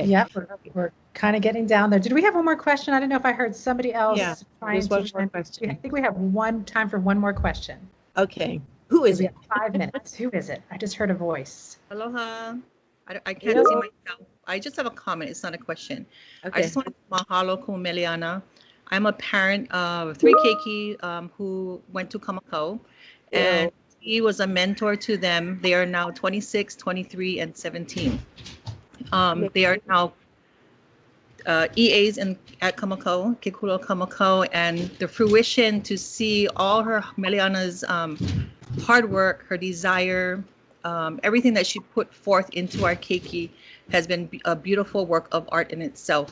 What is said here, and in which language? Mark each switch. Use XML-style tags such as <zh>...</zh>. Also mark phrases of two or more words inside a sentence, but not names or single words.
<en>Yeah, we're kind of getting down there. Did we have one more question? I don't know if I heard somebody else. Yeah, there's one more question. I think we have time for one more question. Okay. Who is it? 5 minutes. Who is it? I just heard a voice. Aloha. I can't see myself. I just have a comment. It's not a question. Okay. I just want to</en> <haw>mahalo ko</haw> <en>Meleanna. I'm a parent of 3 keiki who went to Kamako, and he was a mentor to them. They are now 26, 23, and 17. They are now EAs at Kamako, Kekula Kamako, and the fruition to see all her Meleanna's hard work, her desire, everything that she put forth into our keiki has been a beautiful work of art in itself.</en>